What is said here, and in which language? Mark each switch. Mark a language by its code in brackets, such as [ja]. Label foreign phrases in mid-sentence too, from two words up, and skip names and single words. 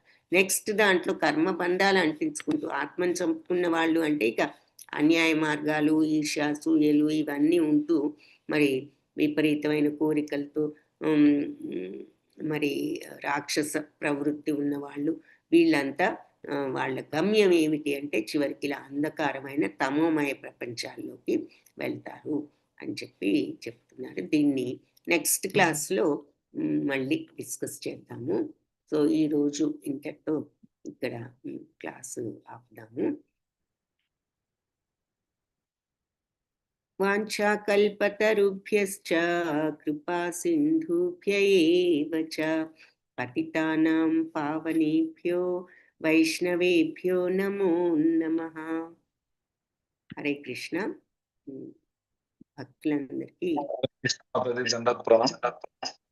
[te] నెక్స్ట్ దాంట్లో కర్మబంధాలు అంటించుకుంటూ ఆత్మను చంపుకున్న వాళ్ళు అంటే ఇక అన్యాయ మార్గాలు, ఈర్ష, అసూయలు ఇవన్నీ ఉంటూ మరి విపరీతమైన కోరికలతో మరి రాక్షస ప్రవృత్తి ఉన్న వాళ్ళు, వీళ్ళంతా వాళ్ళ గమ్యం ఏమిటి అంటే చివరికి ఇలా అంధకారమైన తమోమయ ప్రపంచాల్లోకి వెళ్తారు అని చెప్పి చెప్తున్నారు. దీన్ని నెక్స్ట్ క్లాస్లో మళ్ళీ డిస్కస్ చేద్దాము. సో ఈరోజు ఇంతటితో ఇక్కడ క్లాసు ఆపుదాము. [sa] వాంఛాకల్పతరుభ్యశ్చ కృపా సింధుభ్య ఏవ చ పతితానాం పావనేభ్యో వైష్ణవేభ్యో నమో నమః. [te] హరే కృష్ణ. భక్తులందరికీ దండకు ప్రణామం.